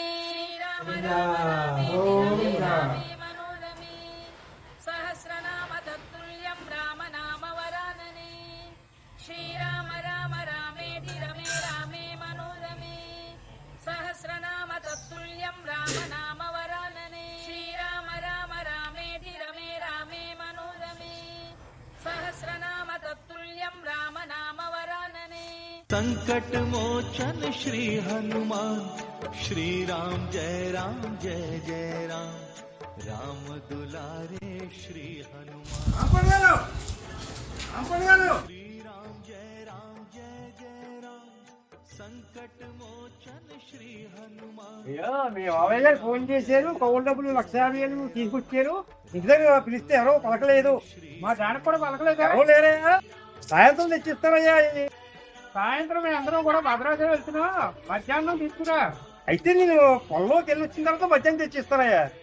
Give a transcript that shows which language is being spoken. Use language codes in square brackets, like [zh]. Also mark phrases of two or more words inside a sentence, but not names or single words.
[sa] శ్రీరామ రామ రామేతి రమే రామే మనోరమే సహస్రనామ తత్తుల్యం రామ నామ వరాననే. శ్రీరామ రామ రామేతి రమే రామే మనోరమే సహస్రనామ తత్తుల్యం రామ నామ వరాననే. శ్రీరామ రామ రామేతి రమే రామే మనోరమే सहस्रनाम तत्तुल्यं राम नाम वरानने. [hi] संकट मोचन श्री हनुमान श्री राम जय जय राम राम दुलारे श्री हनुमान श्री राम जय राम संकट मोचन श्री हनुमान. [te] మీ మావయ్య గారు ఫోన్ చేశారు, కౌలు డబ్బులు 1,50,000 తీసుకొచ్చారు. ఇంటి దగ్గర పిలిస్తే ఎవరో పలకలేదు. మా దానికి కూడా పలకలేదు. ఎవరు లేరే. సాయంత్రం తెచ్చిస్తారయ్యా. సాయంత్రం మేము అందరం కూడా భద్రాచలం వెళ్తున్నాం. మధ్యాహ్నం తీసుకురా. అయితే నేను పొలంలోకి వెళ్ళి వచ్చిన తర్వాత మధ్యాహ్నం తెచ్చిస్తానయ్యా.